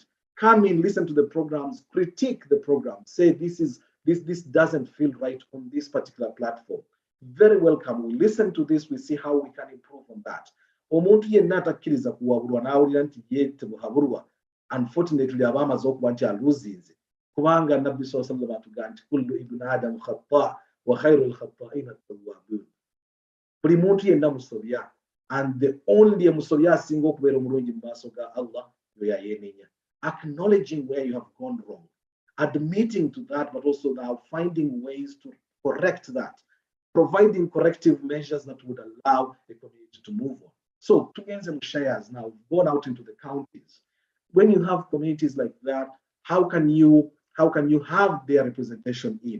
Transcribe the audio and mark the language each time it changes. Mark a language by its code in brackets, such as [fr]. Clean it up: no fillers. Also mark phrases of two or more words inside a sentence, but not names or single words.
[en] Come in, listen to the programs, critique the program, say this doesn't feel right on this particular platform. Very welcome. We listen to this, we see how we can improve on that. Unfortunately, [lg] abamaze okuba nti aluzinze kubanga nabbi [ar] صلى الله عليه وسلم [lg] atugamba nti [ar] كل ابن آدم خطاء وخير الخطائين التوابون. [lg] Buli muntu yenna musobya, [en] and the only [lg] musobya asinga okubeera omulungi mu maaso ga Allah yoyayenenya. [en] Acknowledging where you have gone wrong, admitting to that, but also now finding ways to correct that, providing corrective measures that would allow the community to move on. So Tugenze Mushayas now gone out into the counties. When you have communities like that, how can you have their representation in?